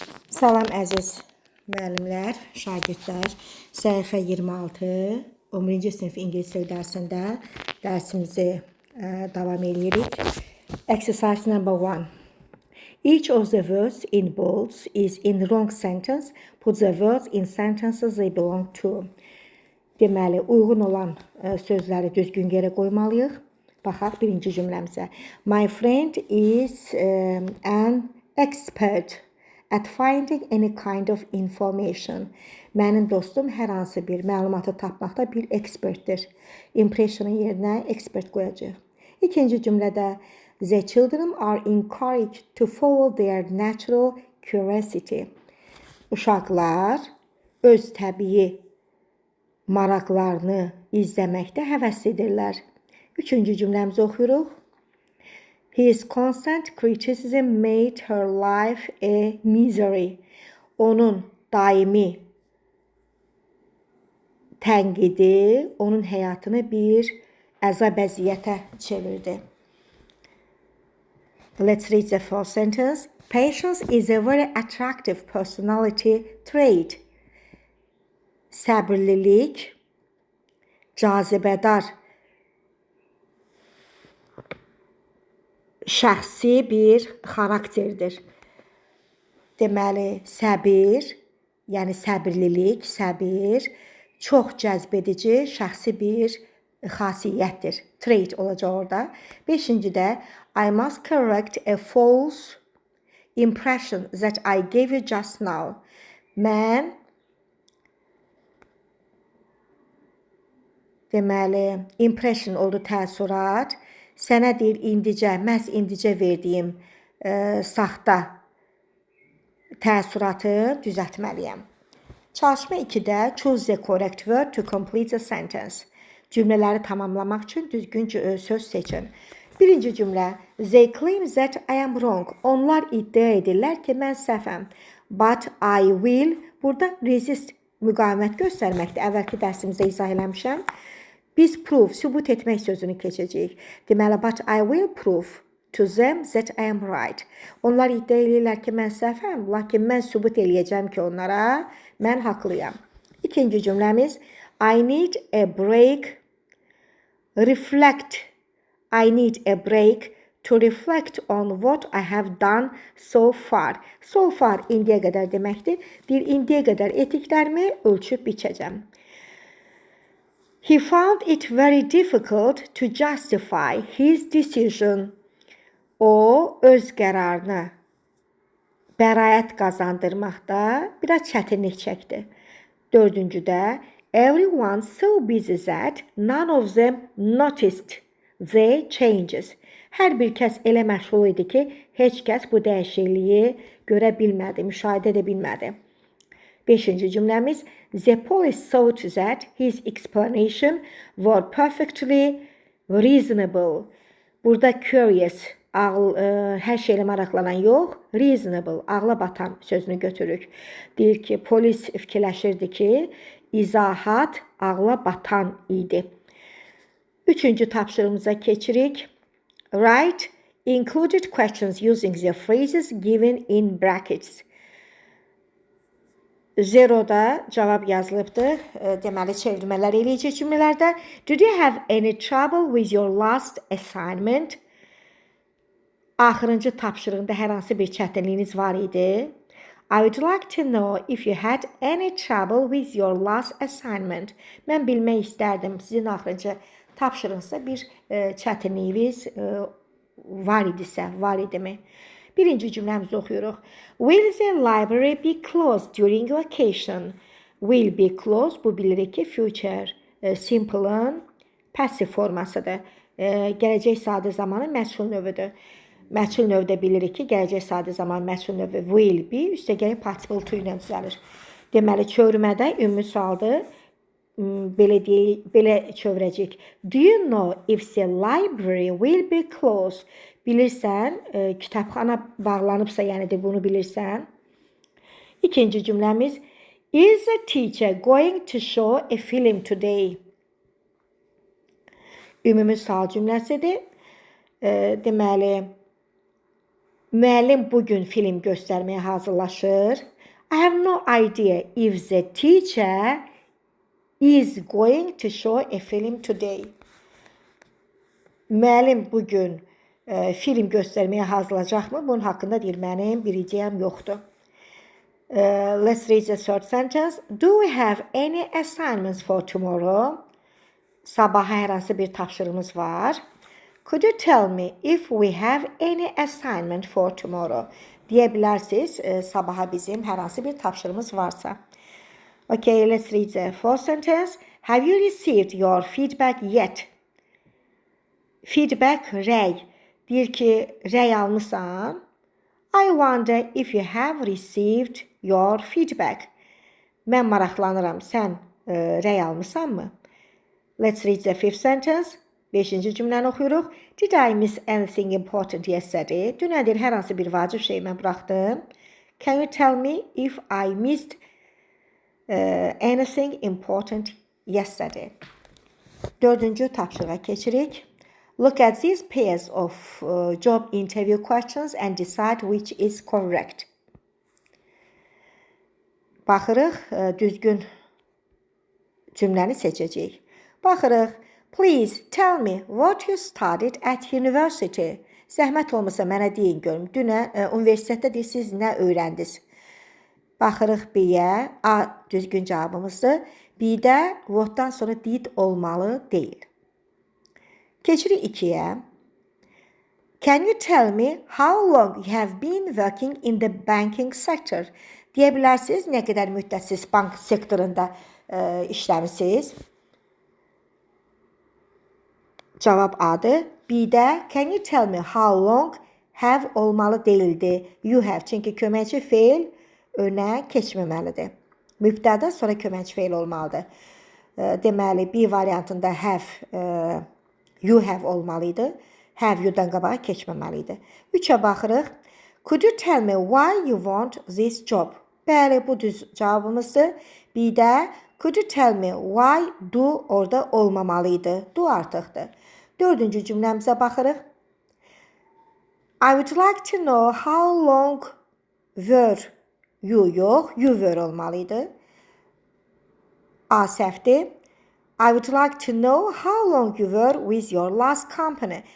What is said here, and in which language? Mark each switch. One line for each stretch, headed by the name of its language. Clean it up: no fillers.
Azerbaijani: Salam əziz müəllimlər, şagirdlər. Səhifə 26, 11-ci sinif ingilis dili dərsində dərsimizi davam edirik.
English: Exercise number 1. Each of the words in bolds is in the wrong sentence. Put the words in sentences they belong to.
Azerbaijani: Deməli, uyğun olan sözləri düzgün yerə qoymalıyıq. Baxaq birinci cümləmizə.
English: My friend is an expert at finding any kind of information.
Azerbaijani: Mənim dostum hər hansı bir məlumatı tapmaqda bir ekspertdir. Impression'ın yerinə expert qoyacaq. İkinci cümlədə
English: the children are encouraged to follow their natural curiosity.
Azerbaijani: Uşaqlar öz təbii maraqlarını izləməkdə həvəslidirlər. Üçüncü cümləmizi oxuyuruq.
English: His constant criticism made her life a misery.
Azerbaijani: Onun daimi tənqidi onun həyatını bir əzab-əziyyətə çevirdi.
English: Let's read the first sentence. Patience is a very attractive personality trait.
Azerbaijani: Səbirlilik cazibədar şəxsi bir xarakterdir. Deməli, səbir, yəni səbirlilik, səbir çox cəzb edici şəxsi bir xasiyyətdir. Trait olacaq orada. Beşincidə
English: I must correct a false impression that I gave you just now.
Azerbaijani: Mən deməli, impression oldu təəssürat. Sənə deyir indicə, məhz indicə verdiyim saxta təəssüratı düzəltməliyəm. Çalışma 2-də
English: choose the correct word to complete the sentence.
Azerbaijani: Cümlələri tamamlamaq üçün düzgün söz seçin. Birinci cümlə.
English: They claim that I am wrong.
Azerbaijani: Onlar iddia edirlər ki, mən səhvəm.
English: But I will.
Azerbaijani: Burada resist müqavimət göstərməkdir. Əvvəlki dərsimizdə izah eləmişəm. Biz prove, sübut etmək sözünü keçəcəyik.
English: Deməli, but I will prove to them that I am right.
Azerbaijani: Onlar iddia edirlər ki, mən səhvəm, lakin mən sübut eləyəcəm ki, onlara mən haqlıyam. İkinci cümləmiz,
English: I need a break, reflect. I need a break to reflect on what I have done so far.
Azerbaijani: So far, indiyə qədər deməkdir. Deyir, indiyə qədər etdiklərimi ölçüb biçəcəm.
English: He found it very difficult to justify his decision.
Azerbaijani: O, öz qərarını bəraət qazandırmaqda biraz çətinlik çəkdi. Dördüncüdə,
English: everyone so busy that none of them noticed the changes.
Azerbaijani: Hər bir kəs elə məşğul idi ki, heç kəs bu dəyişikliyi görə bilmədi, müşahidə edə bilmədi. Beşinci cümləmiz,
English: the police thought that his explanation were perfectly reasonable.
Azerbaijani: Burada curious, hər şeylə maraqlanan yox, reasonable, ağla batan sözünü götürürük. Deyir ki, polis fikirləşirdi ki, izahat ağla batan idi. Üçüncü tapşırığımıza keçirik.
English: Write included questions using the phrases given in brackets.
Azerbaijani: Zeroda cavab yazılıbdır. Deməli, çevirmələr eləyəcək cümlələrdə.
English: Did you have any trouble with your last assignment?
Azerbaijani: Axırıncı tapşırığında hər hansı bir çətinliyiniz var idi?
English: I would like to know if you had any trouble with your last assignment.
Azerbaijani: Mən bilmək istərdim, sizin axırıncı tapşırığınızda bir çətinliyiniz var idisə, var idimi? Birinci cümləmizi oxuyuruq.
English: Will the library be closed during vacation? Will be closed,
Azerbaijani: bu bilirik ki, future simple'ın passive formasıdır. Gələcək sadə zamanı məchul növüdür. Məchul növdə bilirik ki, gələcək sadə zaman məchul növü will be, üstəgələ participle to ilə düzəlir. Deməli, çevirmədə ümumi sualdır. Belə çevirəcək.
English: Do you know if the library will be closed?
Azerbaijani: Bilirsən, kitabxana bağlanıbsa, yəni də bunu bilirsən. İkinci cümləmiz,
English: is the teacher going to show a film today?
Azerbaijani: Ümumi sual cümləsidir. Deməli, Müəllim bugün film göstərməyə hazırlaşır.
English: I have no idea if the teacher is going to show a film today.
Azerbaijani: Müəllim bugün film göstərməyə hazırlayacaqmı? Bunun haqqında deyir, mənim bir ideyam yoxdur.
English: Let's read the third sentence. Do we have any assignments for tomorrow?
Azerbaijani: Sabaha hər hansı bir tapşırığımız var.
English: Could you tell me if we have any assignment for tomorrow?
Azerbaijani: Deyə bilərsiniz, sabaha bizim hər hansı bir tapşırığımız varsa.
English: Okay, let's read the fourth sentence. Have you received your feedback yet?
Azerbaijani: Feedback, rəy. Deyir ki, rəy almısan?
English: I wonder if you have received your feedback.
Azerbaijani: Mən maraqlanıram, sən rəy almısanmı?
English: Let's read the fifth sentence.
Azerbaijani: Beşinci cümləni oxuyuruq.
English: Did I miss anything important yesterday?
Azerbaijani: Dünədir hər hansı bir vacib şeyi mən buraxdım.
English: Can you tell me if I missed anything important yesterday?
Azerbaijani: Dördüncü tapşırığa keçirik.
English: Look at these pairs of job interview questions and decide which is correct.
Azerbaijani: Baxırıq, düzgün cümləni seçəcəyik. Baxırıq.
English: Please tell me what you studied at university.
Azerbaijani: Zəhmət olmasa mənə deyin görüm. Dünə universitetdə siz nə öyrəndiniz? Baxırıq B-yə. A düzgün cavabımızdır. B-də what'dan sonra did olmalı deyil. Keçirik 2-yə.
English: Can you tell me how long you have been working in the banking sector?
Azerbaijani: Deyə bilərsiniz, nə qədər müddət siz bank sektorunda işləmisiniz? Cavab A-dır. B-də
English: can you tell me how long have
Azerbaijani: olmalı deyildi.
English: You have.
Azerbaijani: Çünki köməkçi feil önə keçməməlidir. Mübtədə sonra köməkçi feil olmalıdır. Deməli, B variantında have, you have olmalıydı. Have you-dan qabağa keçməməliydi. 3-ə baxırıq.
English: Could you tell me why you want this job?
Azerbaijani: Bəli, bu düz cavabımızdır. B-də
English: could you tell me why do
Azerbaijani: orada olmamalıydı. Do artıqdır. 4-cü cümləmizə baxırıq.
English: I would like to know how long were you yox, you were
Azerbaijani: olmalıydı. A səhvdir.
English: I would like to know how long you were with your last company.